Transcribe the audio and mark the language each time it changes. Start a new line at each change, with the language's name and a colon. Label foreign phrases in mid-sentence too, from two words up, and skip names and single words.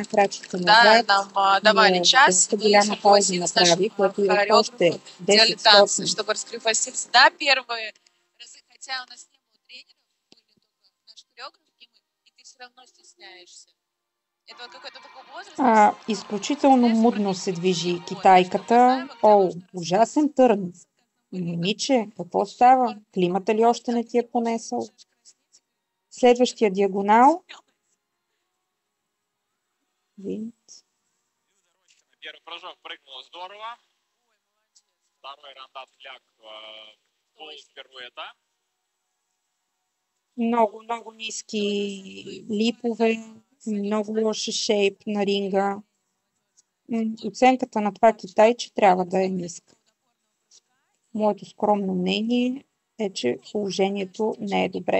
Russian: Да, нам давали час, и мы с нашим хореографом делали танцы, чтобы раскрепоститься. Да, первые разы, хотя у нас не было тренеров, были только наш хореограф, и ты все равно стесняешься. Это вот какой-то такой возраст.
Bulgarian: Изключително мудно се движи китайката. Ужасен търн. Момиче, какво става? Климата ли още не ти е понесъл? Следващия диагонал. Винт.
Russian: Первый прыжок прыгнула здорово. Второй рандат фляг пол пируета.
Bulgarian: Много ниски липове, много лоша шейп на ринга. Оценката на това китайче трябва да е ниска. Моето скромно мнение е, че положението не е добре.